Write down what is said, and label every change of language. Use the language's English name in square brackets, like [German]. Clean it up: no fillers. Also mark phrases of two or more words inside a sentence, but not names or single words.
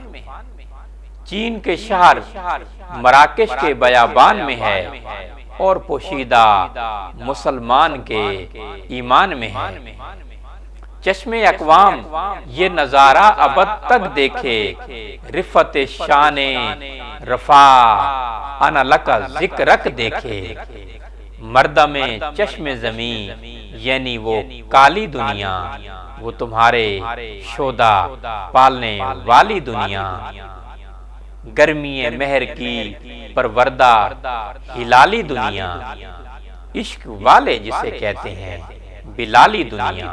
[Urdu] چین کے شہر مراکش کے بیابان میں ہے، اور پوشیدہ مسلمان کے ایمان میں ہے۔ چشم اقوام یہ نظارہ ابد تک دیکھے، رفت شان [Arabic] رفع انا لکا ذکرک [Urdu] دیکھے۔ مردم چشم زمین یعنی وہ کالی دنیا، وہ تمہارے شودا پالنے والی دنیا۔ گرمی مہر کی پروردہ ہلالی دنیا، عشق والے جسے کہتے ہیں بلالی دنیا۔